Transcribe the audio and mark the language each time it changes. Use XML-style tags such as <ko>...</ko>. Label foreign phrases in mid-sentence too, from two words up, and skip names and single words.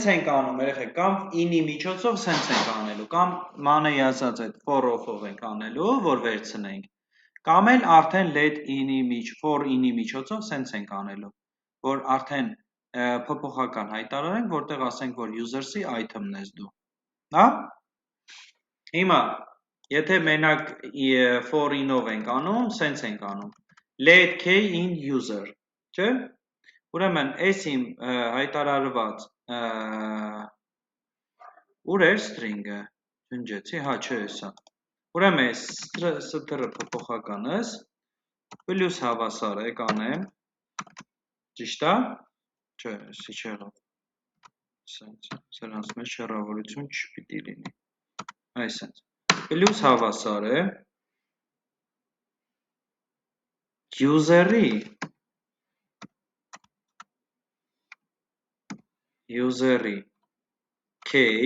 <hy>ենք անում, երեխեք, կամ in-ի միջոցով սենց ենք անելու, կամ մանեի ասած այդ for-off-ով ենք անելու, որ վերցնենք, կամ էլ արդեն</hy> <en>let for in-</en> <hy>ի միջոցով սենց ենք անելու, որ արդեն փոփոխական հայտարարենք, որտեղ ասենք, որ users-ի item-ն ես դու, հա? Հիմա, եթե մենակ</hy> <en>for in-</en> <hy>ով ենք անում, սենց ենք անում,</hy> <en>let k in user,</en> <hy>չէ? Ուրեմն, այս իմ հայտարարված, ուր էր string-ը, ջնջեցի, հա, չէ, սա, ուրեմն, str-ը փոփոխականս, պլյուս հավասար է, կանեմ, ճիշտ է, չէ, սի չեղավ, սրանց մեջ շեռավորություն չպիտի լինի, այսենց, պլյուս հավասար է, user-ի k,</hy>